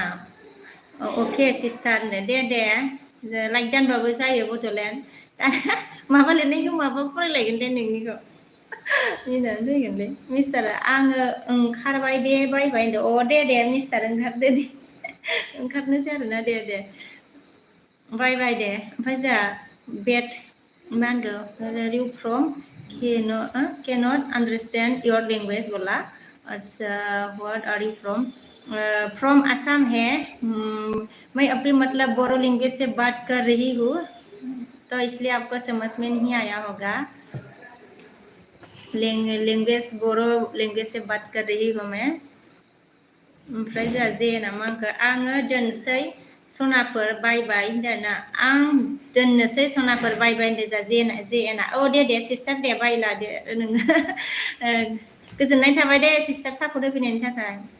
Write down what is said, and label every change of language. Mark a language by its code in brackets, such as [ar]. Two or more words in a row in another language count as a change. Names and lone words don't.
[brx] अके सिस्टार दे लाइक दानबाबो जायो बड'लेण्ड माबा लिरनायखौ माबा फरायलायगोन दे नोंनिखौ मिनानै फैगोनलै मिस्टारा आङो ओंखारबाय दे बायबाय होनदो दे मिस्टार ओंखारदो दे ओंखारनोसै आरोना दे बाय दे ओमफ्राय जोंहा बेट मा होनगौ रिउ [en] from can't understand your language [hi] बोला अच्छा [en] what are you from Assam [hi] है मैं अपनी मतलब बोरो लैंग्वेज से बात कर रही हूँ तो इसलिए आपको समझ में नहीं आया होगा लैंग्वेज बोरो लैंग्वेज से बात कर रही हूँ मैं [brx] ओमफ्राय जोंहा जेना मा होनखो आङो दोनसै सनाफोर बायबाय होनदोंना आं दोननोसै सनाफोर बायबाय होनदों जा जेना दे सिस्टार दे बायला दे नोङो गोजोननाय थाबाय दे सिस्टार सापर्ट होफैनायनि थाखाय